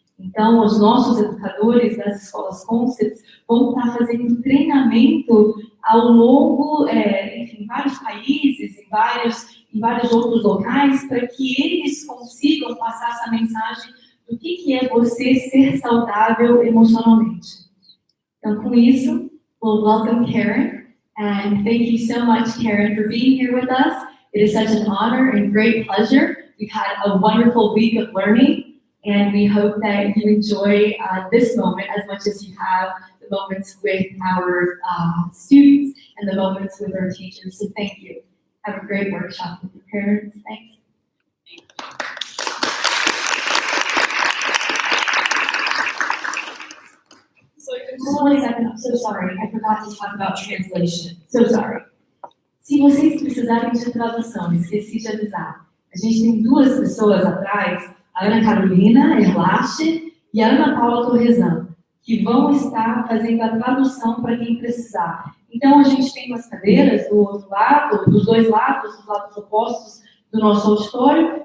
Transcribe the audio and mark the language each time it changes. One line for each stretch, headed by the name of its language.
Portuguese: Então, os nossos educadores das escolas Concepts vão estar fazendo treinamento ao longo, em vários países, em vários outros locais, para que eles consigam passar essa mensagem do que é você ser saudável emocionalmente. Então, com isso,
English: we'll welcome Karen, and thank you so much, Karen, for being here with us. It is such an honor and great pleasure. We've had a wonderful week of learning. And we hope that you enjoy this moment as much as you have the moments with our students and the moments with our teachers. So thank you. Have a great workshop with your parents. Thanks. I'm so sorry. I forgot to talk about translation. So sorry.
Portuguese: Se vocês precisarem de tradução, esqueci de avisar. A gente tem 2 pessoas atrás a Ana Carolina Erlache e a Ana Paula Torresan, que vão estar fazendo a tradução para quem precisar. Então, a gente tem umas cadeiras do outro lado, dos dois lados, dos lados opostos do nosso auditório.